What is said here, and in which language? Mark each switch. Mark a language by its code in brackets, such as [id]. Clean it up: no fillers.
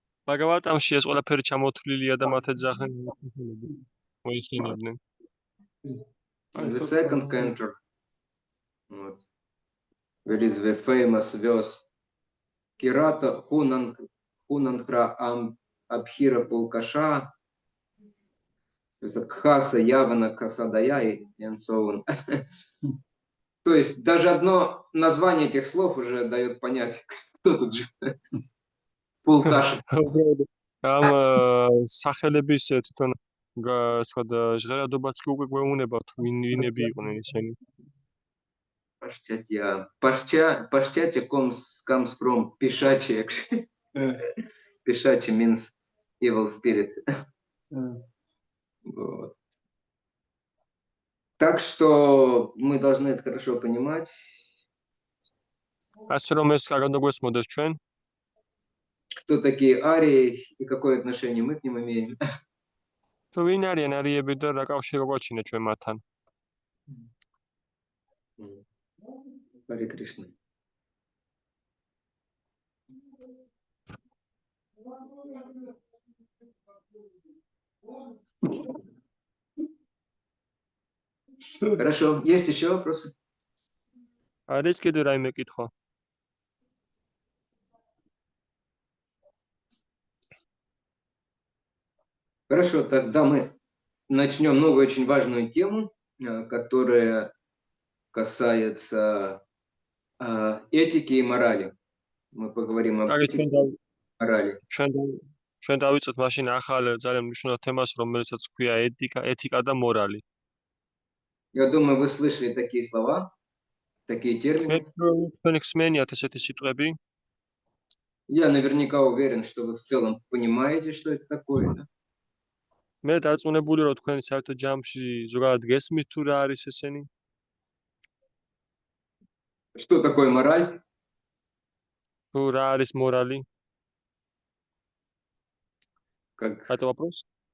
[ka] ბაგავატამში ეს ყველაფერი ჩამოთვლილია და მათ ეძახენ მოიხინებდნენ. [en] The second cantor. [ru] Вот. [en] Where is the famous verse? [ru] Кирата, хунангхра, абхира, пулкаша. Кхаса, Явана, Касадая [en] and so on. [ru] То есть даже одно название этих слов уже дает понять, кто тут же. Пулкаши. [ka] ამ სახელების თვითონ სხვა ჟღერადობაც კი უკვე გვეუბნება თუ ვინები იყვნენ ისინი. [en] Паштятя comes from Pishachi actually. Pishachi means evil spirit. [ru] Вот. Так что мы должны это хорошо понимать. [ka] ასე რომ ეს კარგად გვესმოდეს ჩვენ, [ru] кто такие арии и какое отношение мы к ним имеем. [ka] თუ ვინ არიან არიები და რა კავშირი გვაჩინა ჩვენ მათთან. [ru] Харе Кришна. Хорошо. Есть еще вопросы? [ka] არის კიდევ რაიმე კითხვა? [ru] Хорошо, тогда мы начнем новую очень важную тему, которая касается этики и морали. Мы поговорим об этике и морали. [ka] ჩვენ დავიწყოთ მაშინ ახალ ძალიან მნიშვნელოვან თემას, რომელსაც ქვია ეთიკა და მორალი. [ru] Я думаю, вы слышали такие слова, такие термины. [ka] თქვენ ხსმენიათ ესეთი სიტყვები? [ru] Я наверняка уверен, что вы в целом понимаете, что это такое. Да? [ka] მე დარწმუნებული რომ თქვენ საერთოდ ჯამში ზოგადად გესმით თუ რა არის ესენი? [ru] Что такое мораль? თუ რა არის მორალი? Как? Это вопрос?